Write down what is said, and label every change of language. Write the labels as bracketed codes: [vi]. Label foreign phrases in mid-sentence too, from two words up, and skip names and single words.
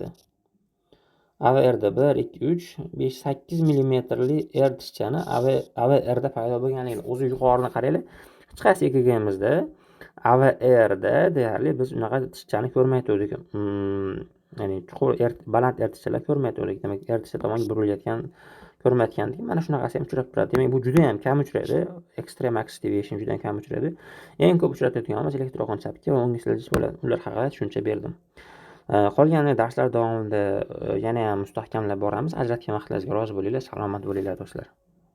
[uz] AVR da 1, 2, 3, 5, 8 millimetrli ertishchani AVR da paydo bo'lganligini o'zi yuqorini qaranglar. Hech qaysi EKG'mizda AVR da deyarli biz unaqa ertishchani ko'rmay turdik. Ya'ni chuqur baland ertishchalar ko'rmay turdik. Demak, ertishcha tomonga burilayotgan ko'rmayotgandik. Mana shunaqasi ham uchrab turadi. Demak, bu juda ham kam uchraydi. [en] Extreme axis deviation [uz] juda ham kam uchraydi. Eng ko'p uchrayotganimiz elektr o'qini chapga va o'ngga siljish bo'ladi. Ular haqida tushuncha berdim. Qolgan darslar davomida yana ham mustahkamlab boramiz. Ajratgan vaqtlaringizga rozi bo'linglar. Salomat bo'linglar do'stlar.